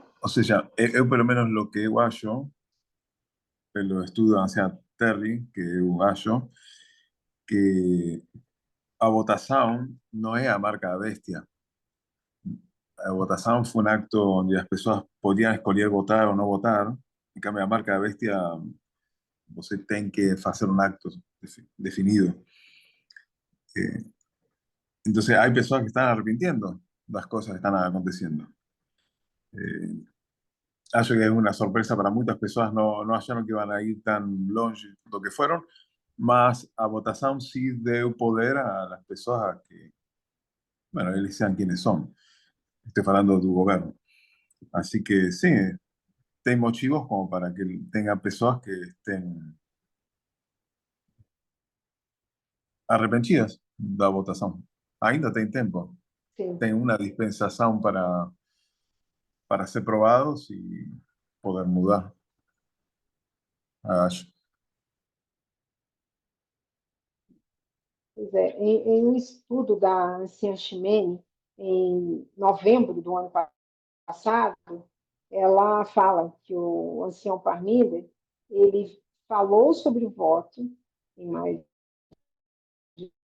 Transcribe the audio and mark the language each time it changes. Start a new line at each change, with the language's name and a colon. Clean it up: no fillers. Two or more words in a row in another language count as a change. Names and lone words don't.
Portuguese: Ou seja, eu pelo menos
Spanish: lo que
Portuguese: eu acho, pelo estudo da Terry, que eu acho, que a votação não é a marca da bestia. A votação foi um acto onde as pessoas podiam escolher votar ou não votar. Em cambio, a marca da bestia, você tem que fazer um acto definido.
Spanish: Entonces, hay personas que están arrepintiendo las cosas que están aconteciendo. Acho que es una sorpresa para muchas personas, no acharon que iban a ir tan longe do que fueron,
Portuguese: mas a votação
Spanish: sí deu poder a las personas que, bueno, eles sean quienes son. Estoy hablando
Portuguese: do governo.
Spanish: Así que sí,
Portuguese: tem motivos
Spanish: como para que tenga pessoas que estén arrepentidas da votação.
Portuguese: Ainda tem tempo. Sim. Tem uma dispensação para ser probados poder mudar, acho. Pois é, em um estudo da Anciã Ximene, em novembro do ano passado, ela fala que o ancião Parminder, ele falou sobre o voto em maio de